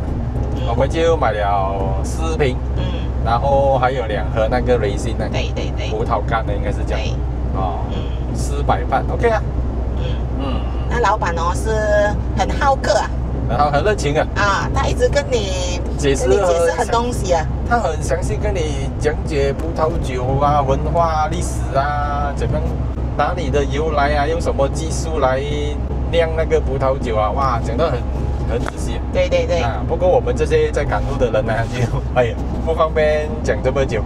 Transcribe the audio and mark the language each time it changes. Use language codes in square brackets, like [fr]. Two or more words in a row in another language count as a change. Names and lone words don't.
[zh] 我們就買了4瓶，然後還有2盒那個瑞心那個葡萄乾的，應該是這樣。哦，400磅 ，OK 啊。那老闆哦是很好客啊，然後很熱情啊。啊，他一直跟你解釋很東西啊。他很詳細跟你講解葡萄酒啊、文化、歷史啊，怎麼哪裡的由來啊，用什麼技術來釀那個葡萄酒啊，哇，講得很仔細。對對對。啊，不過我們這些在趕路的人呢，就不方便講這麼久。